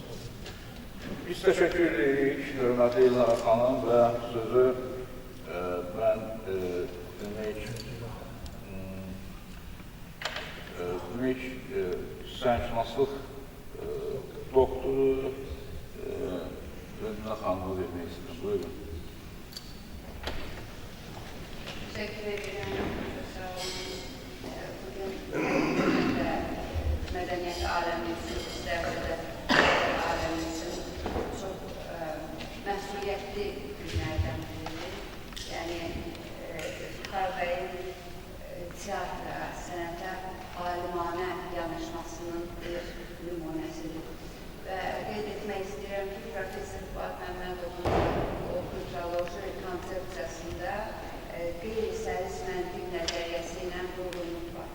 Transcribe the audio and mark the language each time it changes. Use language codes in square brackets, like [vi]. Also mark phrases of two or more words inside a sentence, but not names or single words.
[az] Biz təşəkkür edirik, hörmətli İlham xanım və sözü mən demək sənətşünaslıq doktoru Rəmzinə xanıma vermək istəyirəm. Buyurun. [tr] Teşekkür ederim. [az] Sağ olun. [tr] Bugün medeniyet alemimizin, isterse de alemimizin çok mesuliyetli günlerden biri. [az] Yani İftixar Bey'in tiyatra, sənətə alimane yanaşmasının bir nümunəsidir. Və qeyd etmək istəyirəm ki, Profesör Fuad Məmmədovun o kulturoloji konsepsiyasında qeyri-səlis məntiq nəzəriyyəsi ilə doğruluq var.